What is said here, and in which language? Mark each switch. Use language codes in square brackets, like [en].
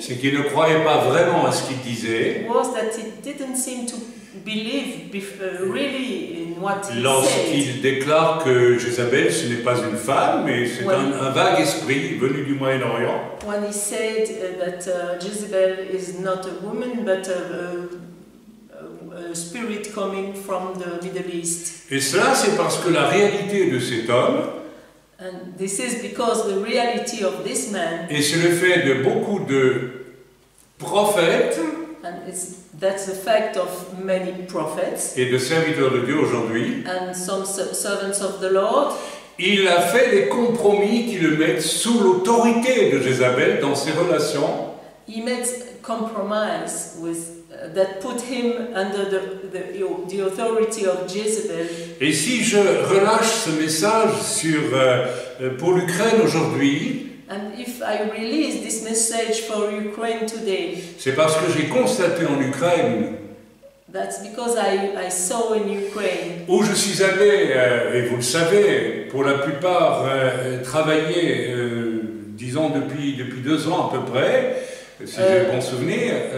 [fr] c'est qu'il ne croyait pas vraiment à ce qu'il disait [en] was that he didn't seem to believe really in what he said. [fr] lorsqu'il déclare que Jézabel, ce n'est pas une femme, mais c'est un vague esprit venu du Moyen-Orient. [en] When he said that Jezebel is not a woman but a spirit coming from the Middle East. [fr] Et cela, c'est parce que la réalité de cet homme, [en] And this is because the reality of this man, [fr] et c'est le fait de beaucoup de prophètes [en] and that's the fact of many prophets [fr] et de serviteurs de Dieu aujourd'hui, [en] and some servants of the Lord, [fr] il a fait des compromis qui le mettent sous l'autorité de Jézabel dans ses relations. [en] he made compromise with that put him under the authority of Jezebel. [fr] Et si je relâche ce message pour l'Ukraine aujourd'hui, [en] And if I release this message for Ukraine today, [fr] c'est parce que j'ai constaté en Ukraine, [en] that's because I saw in Ukraine, [fr] où je suis allé, et vous le savez, pour la plupart travailler, disons depuis 2 ans à peu près, si j'ai bon souvenir.